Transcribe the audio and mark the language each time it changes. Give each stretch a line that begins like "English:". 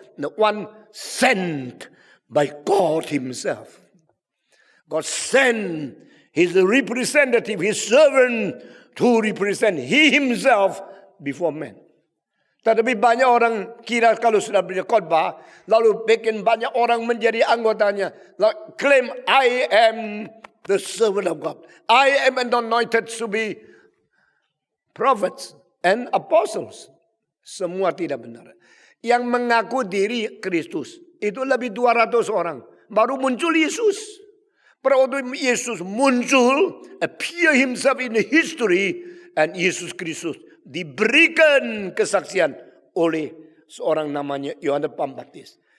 English: The one sent by God himself. God sent his representative, his servant to represent he himself before men.
Indonesian: Tetapi banyak orang kira kalau sudah berkhotbah, lalu bikin banyak orang menjadi anggotanya.
English: Lalu claim, I am the servant of God. I am anointed to be prophets and apostles.
Indonesian: Semua tidak benar. Yang mengaku diri Kristus, itu lebih 200 orang. Baru muncul Yesus. Pada waktu Yesus muncul,
English: appear himself in the history,
Indonesian: and Yesus Kristus diberikan kesaksian oleh seorang namanya Yohanes Pembaptis.